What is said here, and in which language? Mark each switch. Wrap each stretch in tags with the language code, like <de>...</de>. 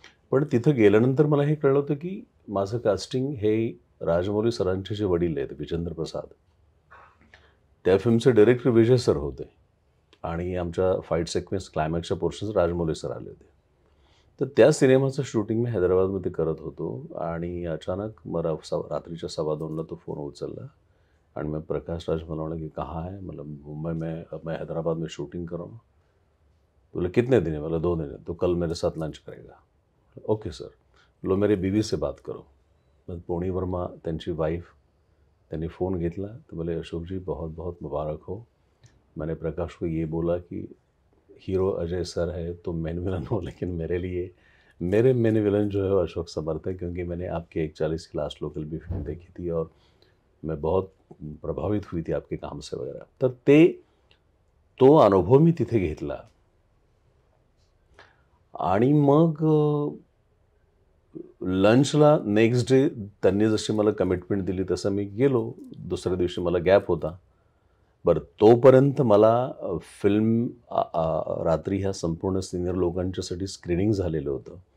<mr>पण तिथं गेल्यानंतर मला हे कळलं होतं की माझं कास्टिंग हे राजमौली सरांचे जे वडील आहेत, विजेंद्र प्रसाद, त्या फिल्मचे डायरेक्टर विजय सर होते, आणि आमच्या fight sequence क्लायमॅक्सच्या portions Rajamouli sir आले होते. तर त्या सिनेमाचं शूटिंग मी हैदराबादमध्ये करत होतो, आणि अचानक मला रात्रीच्या 2:15ला तो फोन उचलला आणि</mr> <hi>मैं प्रकाश राज</hi> <mr>मला म्हणे की</mr> <hi>कहाँ है? मतलब मुंबई में, मैं हैदराबाद में शूटिंग कर रहा हूँ. बोले कितने दिन है? बोला 2 दिन है. तो कल मेरे साथ लंच करेगा.</hi> <en>Okay sir.</en> <hi>लो मेरी बीवी से बात करो.</hi> <mr>मग पोणी वर्मा त्यांची वाईफ, त्यांनी फोन घेतला तर</mr> <hi>बोले अशोकजी बहुत बहुत मुबारक हो, मैंने प्रकाश को ये बोला कि हीरो अजय सर है तो मेन विलन हो, लेकिन मेरे मेन विलन जो है वो अशोक समर्थ है, क्योंकि मैंने आपके 41 की लास्ट लोकल भी फिल्म देखी थी और मैं बहुत प्रभावित हुई थी आपके काम से वगैरह.</hi> <mr>तर तो अनुभव मी तिथे घेतला. आणि मग लंचला नेक्स्ट डे त्यांनी जशी मला कमिटमेंट दिली तसं मी गेलो. दुसऱ्या दिवशी मला गॅप होता. बरं, तोपर्यंत मला फिल्म रात्री ह्या संपूर्ण सिनियर लोकांच्यासाठी स्क्रीनिंग झालेलं होतं.</mr>